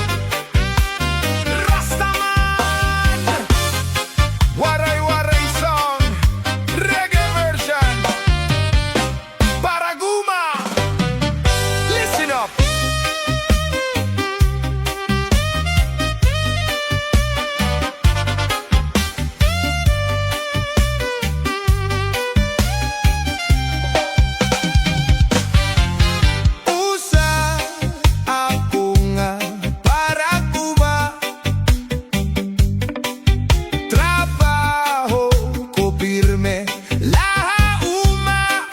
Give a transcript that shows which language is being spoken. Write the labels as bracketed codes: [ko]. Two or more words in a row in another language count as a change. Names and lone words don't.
[en] Rastaman! Waray-waray song, reggae version, Paraguma! Listen up! [war] Usa ako nga Paraguma, trabaho ko pirme, lahauma,